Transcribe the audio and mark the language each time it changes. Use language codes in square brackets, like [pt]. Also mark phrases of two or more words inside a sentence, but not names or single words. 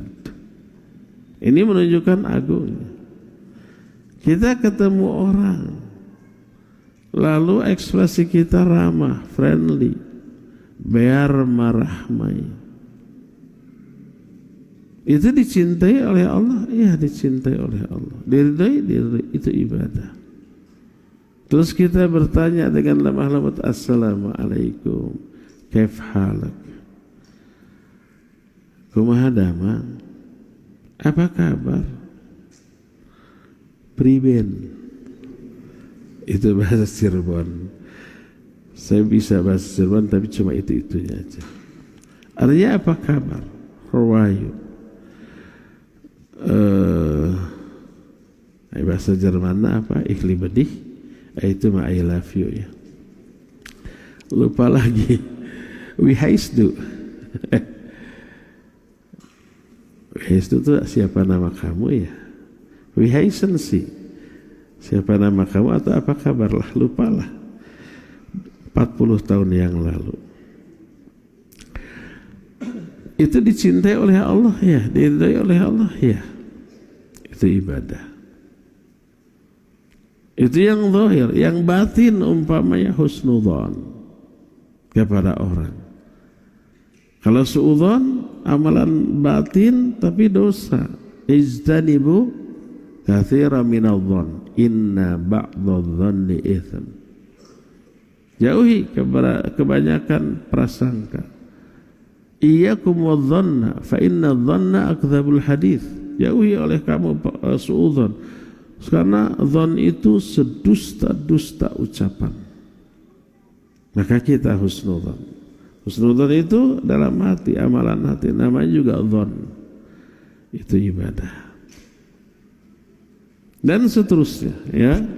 [id] Ini menunjukkan agungnya. Kita ketemu orang, lalu ekspresi kita ramah, friendly, [su] bear marahmai. [id] Itu dicintai oleh Allah, ya dicintai oleh Allah. Diridai, itu ibadah. Terus kita bertanya dengan lemah lembut, Assalamualaikum, [ar] كيف حالك? [su] Kumaha damang? [id] Apa kabar? Priben. Itu bahasa Cirebon. Saya bisa bahasa Cirebon tapi cuma itu-itunya aja. Artinya apa kabar? Rawayu. Bahasa Jermannya apa? [de] Ich liebe dich. [id] Itu mah [en] I love you [id] ya. Lupa lagi. [de] Wie heißt du? Wie heißt du [id] tuh siapa nama kamu ya? [de] Wie heißen Sie? [id] Siapa nama kamu atau apa kabar lah? Lupalah. 40 tahun yang lalu. Itu dicintai oleh Allah ya, diridai oleh Allah ya. Itu ibadah. Itu yang zahir, yang batin umpamanya husnudzon kepada orang. Kalau suudzon amalan batin tapi dosa. [ar] اجتنبوا كثيرا من الظن، إن بعض الظن إثم. [id] Jauhi kebanyakan prasangka. [ar] إياكم والظن فإن الظن أكذب الحديث. [id] Jauhi oleh kamu suudzon, karena dzon itu sedusta-dusta ucapan. Maka kita husnudzon. Husnudzon itu dalam hati, amalan hati, namanya juga dzon. Itu ibadah. Dan seterusnya ya.